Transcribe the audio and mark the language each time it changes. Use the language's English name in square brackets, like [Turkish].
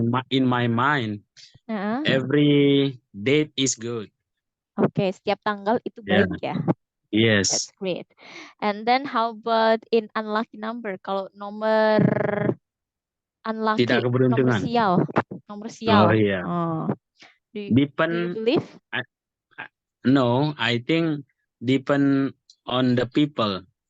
[English] in my mind, every date is good. [Indonesian] Oke, setiap tanggal itu baik ya. [English] Yes. That's great. And then how about in unlucky number? [Indonesian] Kalau nomor unlucky, Tidak keberuntungan. nomor sial. Oh iya. [English] Do you believe? No, I think depend on the people.